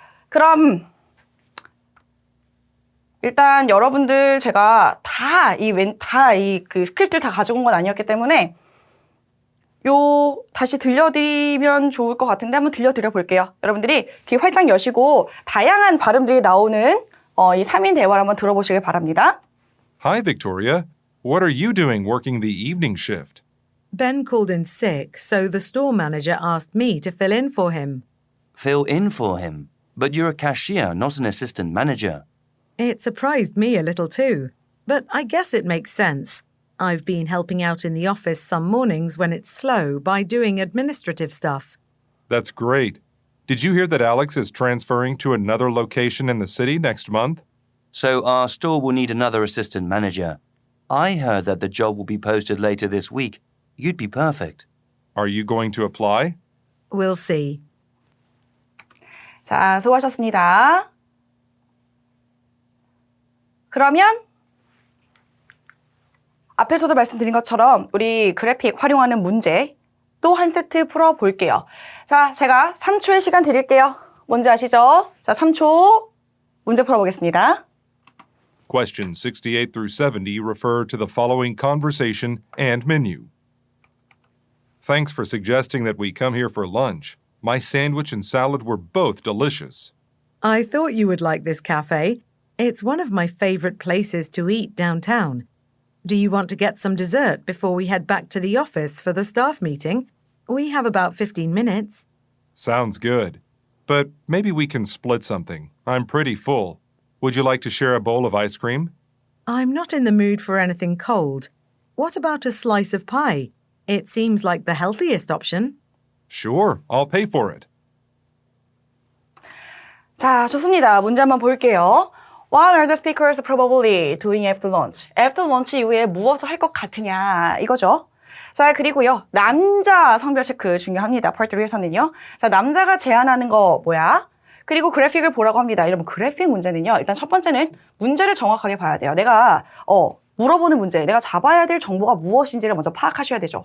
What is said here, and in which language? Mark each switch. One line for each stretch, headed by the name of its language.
Korean: 그럼 일단 여러분들 제가 다 이 스크립트를 다 가지고 온 건 아니었기 때문에 다시 들려드리면 좋을 것 같은데 한번 들려드려 볼게요. 여러분들이 귀 활짝 여시고 다양한 발음들이 나오는 이 3인 대화를 한번 들어보시길 바랍니다.
English: Hi, Victoria. What are you doing working the evening shift? Ben called in sick, so the store manager asked me to fill in for him. Fill in for him. But you're a cashier, not an assistant manager. It surprised me a little too, but I guess it makes sense. I've been helping out in the office some mornings when it's slow by doing administrative stuff. That's great. Did you hear that Alex is transferring to another location in the city next month? So our store will need another assistant manager. I heard that the job will be posted later this week. You'd be perfect. Are you going to apply? We'll see.
Korean: 자, 수고하셨습니다. 그러면 앞에서도 말씀드린 것처럼 우리 그래픽 활용하는 문제 또 한 세트 풀어볼게요. 자, 제가 3초의 시간 드릴게요. 뭔지 아시죠? 자, 3초 문제 풀어보겠습니다.
English: Questions 68 through 70 refer to the following conversation and menu. Thanks for suggesting that we come here for lunch. My sandwich and salad were both delicious. I thought you would like this cafe. It's one of my favorite places to eat downtown. Do you want to get some dessert before we head back to the office for the staff meeting? We have about 15 minutes. Sounds good. But maybe we can split something. I'm pretty full. Would you like to share a bowl of ice cream? I'm not in the mood for anything cold. What about a slice of pie? It seems like the healthiest option. Sure, I'll pay for it.
Korean: 자, 좋습니다. 문제 한번 볼게요.
English: What are the speakers probably doing after lunch? After lunch
Korean: 이후에 무엇을 할 것 같으냐 이거죠. 자, 그리고요. 남자 성별 체크 중요합니다. 파트 3에서는요. 자, 남자가 제안하는 거 뭐야? 그리고 그래픽을 보라고 합니다. 이러면 그래픽 문제는요. 일단 첫 번째는 문제를 정확하게 봐야 돼요. 내가 물어보는 문제, 내가 잡아야 될 정보가 무엇인지를 먼저 파악하셔야 되죠.